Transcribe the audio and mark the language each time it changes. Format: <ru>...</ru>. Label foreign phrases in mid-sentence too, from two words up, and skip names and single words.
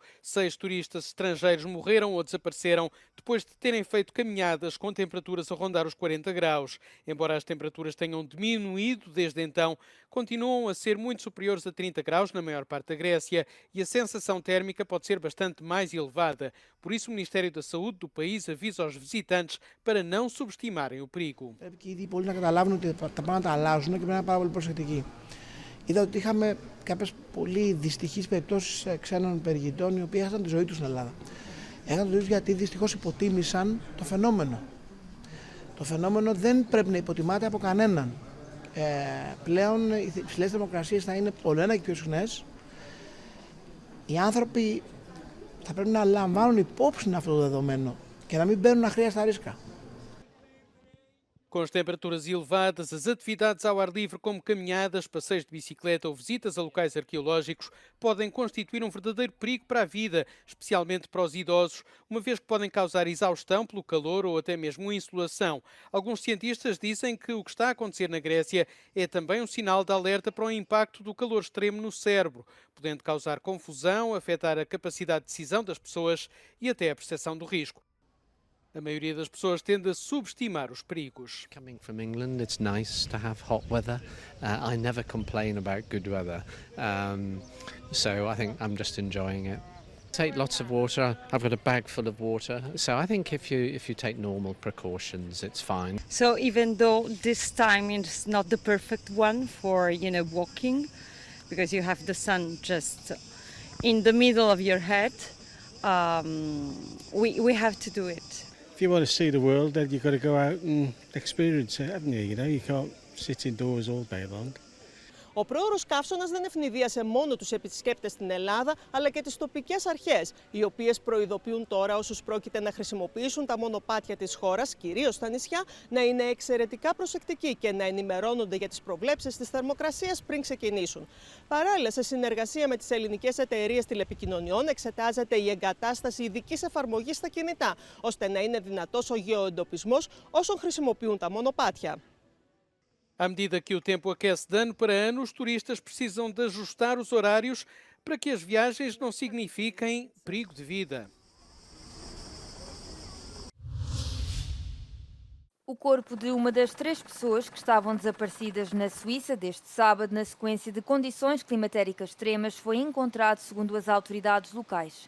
<pt>6 turistas estrangeiros morreram ou desapareceram depois de terem feito caminhadas com temperaturas a rondar os 40 graus. Embora as temperaturas tenham diminuído desde então, continuam a ser muito superiores a 30 graus na maior parte da Grécia e a sensação térmica pode ser bastante mais elevada. Por isso, o Ministério da Saúde do país avisa aos visitantes para não subestimarem o perigo.</pt> <el>Είδα ότι είχαμε κάποιες πολύ δυστυχείς περιπτώσεις ξένων περιηγητών οι οποίοι έχασαν τη ζωή τους στην Ελλάδα. Έχασαν τη ζωή τους γιατί δυστυχώς υποτίμησαν το φαινόμενο. Το φαινόμενο δεν πρέπει να υποτιμάται από κανέναν. Πλέον οι υψηλές θερμοκρασίες θα είναι ολοένα και πιο συχνές. Οι άνθρωποι θα πρέπει να λαμβάνουν υπόψη αυτό το δεδομένο και να μην μπαίνουν αχρίαστα ρίσκα.</el> <pt>Com as temperaturas elevadas, as atividades ao ar livre, como caminhadas, passeios de bicicleta ou visitas a locais arqueológicos, podem constituir um verdadeiro perigo para a vida, especialmente para os idosos, uma vez que podem causar exaustão pelo calor ou até mesmo insolação. Alguns cientistas dizem que o que está a acontecer na Grécia é também um sinal de alerta para o impacto do calor extremo no cérebro, podendo causar confusão, afetar a capacidade de decisão das pessoas e até a percepção do risco. A maioria das pessoas tende a subestimar os perigos.</pt> <en>Coming from England, it's nice to have hot weather. I never complain about good weather, so I think I'm just enjoying it. Take lots of water. I've got a bag full of water, so I think if you take normal precautions, it's fine. So even though this time is not the perfect one for walking, because you have the sun just in the middle of your head, we have to do it. If you want to see the world, then you've got to go out and experience it, haven't you? You know, you can't sit indoors all day long.</en> <el>Ο πρόωρος καύσωνας δεν ευνηδίασε μόνο τους επισκέπτες στην Ελλάδα, αλλά και τις τοπικές αρχές, οι οποίες προειδοποιούν τώρα όσους πρόκειται να χρησιμοποιήσουν τα μονοπάτια της χώρας, κυρίως στα νησιά, να είναι εξαιρετικά προσεκτικοί και να ενημερώνονται για τις προβλέψεις της θερμοκρασίας πριν ξεκινήσουν. Παράλληλα, σε συνεργασία με τις ελληνικές εταιρείες τηλεπικοινωνιών, εξετάζεται η εγκατάσταση ειδικής εφαρμογής στα κινητά, ώστε να είναι δυνατός ο γεωεντοπισμός όσων χρησιμοποιούν τα μονοπάτια.</el> <pt>À medida que o tempo aquece de ano para ano, os turistas precisam de ajustar os horários para que as viagens não signifiquem perigo de vida. O corpo de uma das 3 pessoas que estavam desaparecidas na Suíça deste sábado, na sequência de condições climatéricas extremas, foi encontrado segundo as autoridades locais.</pt>